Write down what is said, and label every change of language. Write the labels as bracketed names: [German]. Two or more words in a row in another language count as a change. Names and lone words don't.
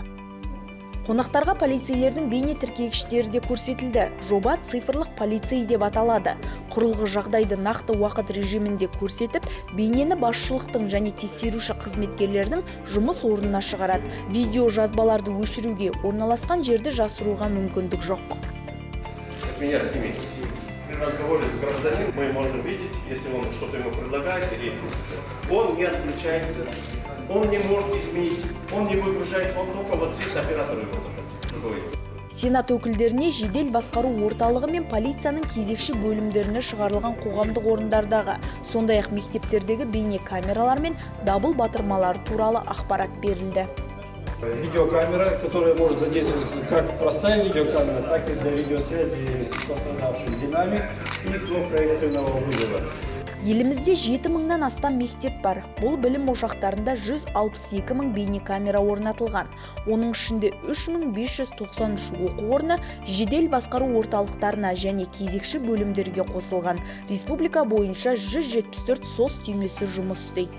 [Kazakh] Қонақтарға полицейлердің бейне тіркегіштері де көрсетілді. Жоба цифрлық полицей деп аталады. Құрылғы жағдайды нақты уақыт режимінде көрсетіп, бейнені басшылықтың және тексеруші қызметкерлердің жұмыс орнына шығарады. Видео жазбаларды өшіруге, орналасқан жерді жасыруға мүмкіндік жоқ. [Russian] Меня с ними при разговоре с гражданином мы можем видеть, если он что-то ему предлагает, или он не отключается, он не может изменить, он не выгружает, он только вот здесь операторы вот. [Kazakh] Сенат өкілдеріне жедел басқару орталығы мен полицияның кезекші бөлімдеріне шығарылған қоғамдық орындардағы, сондай-ақ мектептердегі бейне камералар мен дабыл батырмалар туралы ақпарат берілді. [Russian] Видеокамера, которая может задействоваться как простая видеокамера, так и для видеосвязи с пострадавшим динамик и кнопка экстренного вызова. [Kazakh] Елімізде 7 мыңнан астам мектеп бар. Бұл білім ошақтарында 162 мың бейне камера орнатылған. Оның ішінде 3593 оқу орны жедел басқару орталықтарына және кезекші бөлімдерге қосылған. Республика бойынша 174 СОС түймесі жұмыс істейді.